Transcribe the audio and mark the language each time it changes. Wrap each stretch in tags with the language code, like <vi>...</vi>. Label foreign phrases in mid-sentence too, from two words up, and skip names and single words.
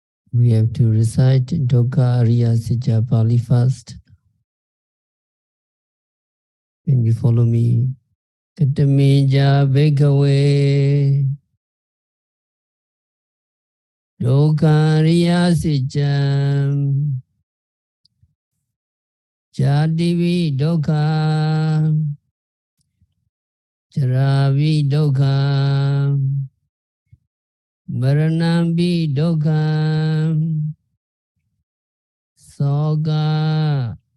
<en>We have to recite</en> <pi>Dukkha Ariya Sija Pali</pi> <en>first. Can you follow me?</en> <pi>Katamija Bhikkhave Dukkha Ariya Sija Jadivi Dukkha Jaravi Dukkha Maranambi Dukkha Soga</pi>